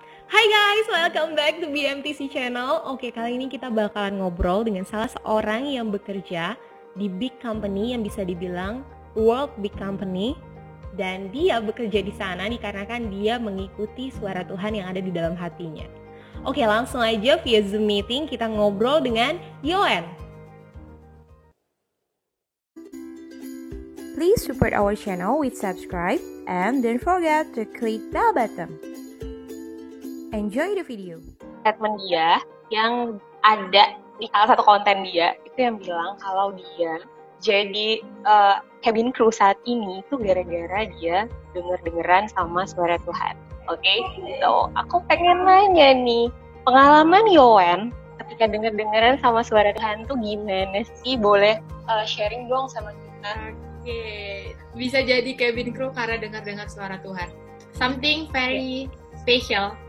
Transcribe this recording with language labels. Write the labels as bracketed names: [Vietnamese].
[English] Hai guys, welcome back to BMTC Channel. [Indonesian] Oke, kali ini kita bakalan ngobrol dengan salah seorang yang bekerja di [English] big company [Indonesian] yang bisa dibilang [English] world big company. [Indonesian] Dan dia bekerja di sana dikarenakan dia mengikuti suara Tuhan yang ada di dalam hatinya. Oke, langsung aja via Zoom meeting kita ngobrol dengan Yoen. [English] Please support our channel with subscribe and don't forget to click bell button. Enjoy the video. [Indonesian] Statement dia yang ada di salah satu konten dia itu yang bilang kalau dia jadi cabin crew saat ini itu gara-gara dia denger-dengeran sama suara Tuhan. Oke, so aku pengen nanya nih, pengalaman Yoen ketika denger-dengeran sama suara Tuhan tuh gimana sih? Boleh sharing dong sama kita? Oke, bisa jadi cabin crew karena dengar-dengar suara Tuhan. [English] Something very special.